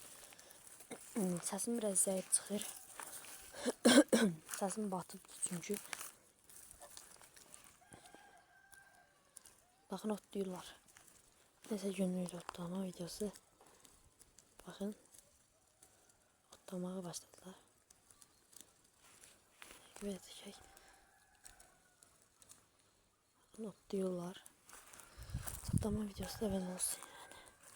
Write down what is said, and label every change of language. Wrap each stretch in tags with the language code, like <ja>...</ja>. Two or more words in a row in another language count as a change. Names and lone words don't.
<az>Səsim biraz zəif çıxır. Səsim batıbdır çünki. Baxın, otlayırlar. Nəsə günlük otlama videosu. Baxın, otlamağa başladılar.</az> <tr>Evet, otluyorlar. Otlama videosu da böyle olsun yani.</tr>